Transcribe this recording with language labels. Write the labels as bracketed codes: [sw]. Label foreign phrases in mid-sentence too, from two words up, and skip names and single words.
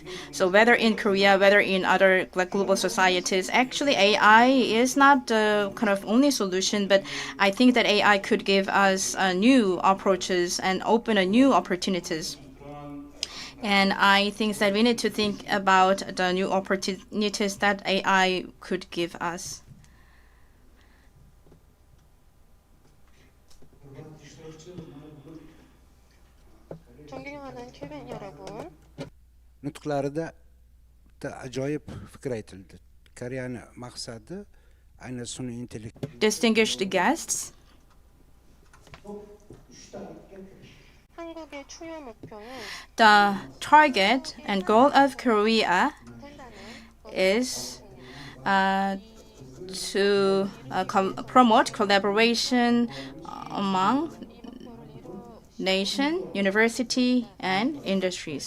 [en] So whether in Korea, whether in other global societies, actually AI is not the kind of only solution, but I think that AI could give us new approaches and open new opportunities. And I think that we need to think about the new opportunities that AI could give us. [uz] nutqlarida ajoyib fikr aytildi. Koreyani maqsadi aynan sun'iy intellekt. [en] Distinguished guests, the target and goal of Korea is to promote collaboration among nation, university, and industries.